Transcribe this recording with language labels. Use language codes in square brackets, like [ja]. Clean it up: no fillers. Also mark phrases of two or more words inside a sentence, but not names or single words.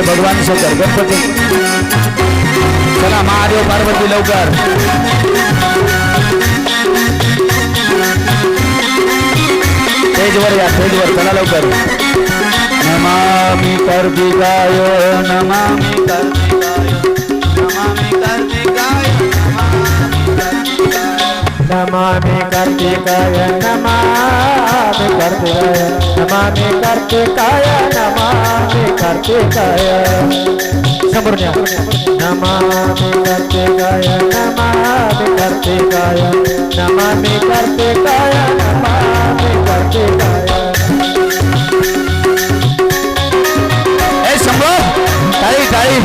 [mr] भगवान शंकर गणपती. चला महादेव पार्वती लवकर. स्टेजवर या, स्टेजवर चला लवकर. [sa] नमामि कार्तिकाय नमामि कार्तिकाय नमामि कार्तिकाय नमामि कार्तिकाय नमामि कार्तिकाय नमामि कार्तिकाय नमामि कार्तिकाय. [mr] समोरून या. [sa] नमामि कार्तिकाय नमामि कार्तिकाय नमामि कार्तिकाय नमामि कार्तिकाय. [mr] हे शंभो टाळी टाळी.